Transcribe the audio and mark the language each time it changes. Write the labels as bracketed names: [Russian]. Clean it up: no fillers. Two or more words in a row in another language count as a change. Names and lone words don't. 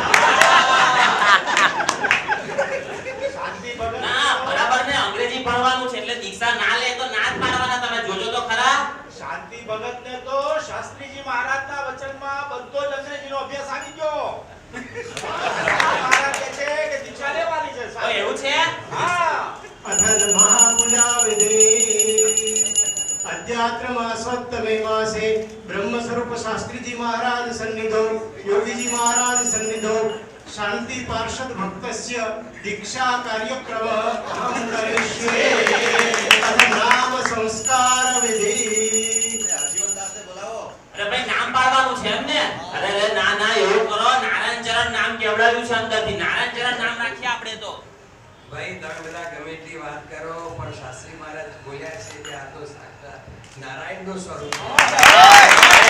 [Gujarati] ના બરાબર ને અંગ્રેજી ભણવાનું છે એટલે દીક્ષા ના લે તો ના જ પાડવાના. તમે જોજો તો ખરા. શાંતિ ભગતને તો શાસ્ત્રીજી મહારાજના વચનમાં બધો જ અંગ્રેજીનો અભ્યાસ આવી ગયો. મહારાજ કહે છે કે દીક્ષા લેવાની છે. ઓ એવું છે? હા. [Sanskrit] अथर्व महापूजा विधि अध्यात्म मासोत्तमे मासे ब्रह्म स्वरूप शास्त्री जी महाराज सन्निधो योगी जी महाराज सन्निधो शांति पार्षद भक्तस्य दीक्षा कार्यक्रम अहम करिष्ये तद नाम संस्कार विधि. [Gujarati] જીવનદાસને બોલાવો. અરે ભાઈ નામ પાડવાનું છે એમ ને? અરે ના એવું કરો. નારાયણ ચરણ નામ કેવડાવ્યું છે અંદરથી. નારાયણ ચરણ નામ રાખીએ આપણે તો. ભાઈ તમે બધા ગમે એટલી વાત કરો પણ શાસ્ત્રી મહારાજ બોલ્યા છે કે આ તો સાક્ષાત નારાયણનું સ્વરૂપ છે.